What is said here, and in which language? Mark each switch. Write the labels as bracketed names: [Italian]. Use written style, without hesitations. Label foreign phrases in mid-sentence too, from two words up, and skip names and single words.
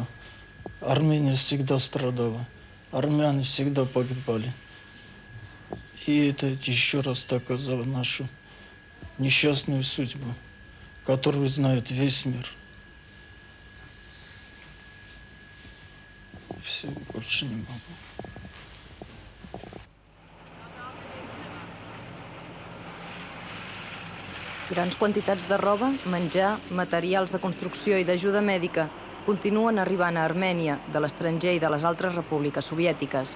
[Russian] Армения всегда страдала, армяне всегда погибали. И это еще раз доказало нашу несчастную судьбу, которую знает весь мир. Все, больше не могу. [Catalan] Grans quantitats de roba, menjar, materials de construcció i d'ajuda mèdica continuen arribant a Armènia, de l'estranger i de les altres repúbliques soviètiques.